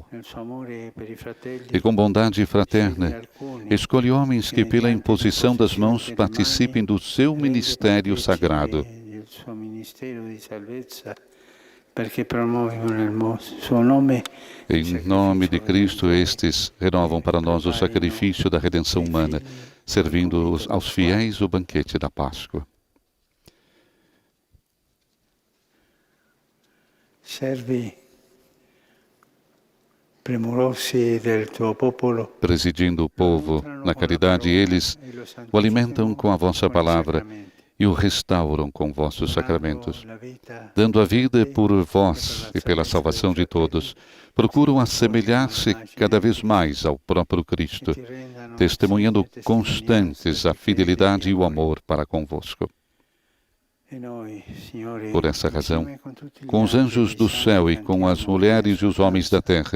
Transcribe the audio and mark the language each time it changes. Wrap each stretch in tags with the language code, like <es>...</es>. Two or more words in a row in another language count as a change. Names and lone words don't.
<pt>E com bondade fraterna, escolhe homens que, pela imposição das mãos, participem do seu ministério sagrado. Em nome de Cristo, estes renovam para nós o sacrifício da redenção humana, servindo aos fiéis o banquete da Páscoa.</pt> <it>Servi premurosi del tuo popolo,</it> <pt>presidindo o povo na caridade, eles o alimentam com a vossa palavra e o restauram com vossos sacramentos.</pt> <it>la vita</it> <pt>Dando a vida por vós e pela salvação de todos, procuram assemelhar-se cada vez mais ao próprio Cristo,</pt> <it>ti rendano</it> <pt>testemunhando sempre constantes a fidelidade e o amor para convosco.</pt> <it>E noi, Signore,</it> <pt>Por essa razão,</pt> <it>insieme con tutti gli</it> <pt>com os anjos do</pt> <it>santi,</it> <pt>céu e com as</pt> <it>cantiamo</it> <pt>mulheres e os homens da</pt> <it>Speranza,</it>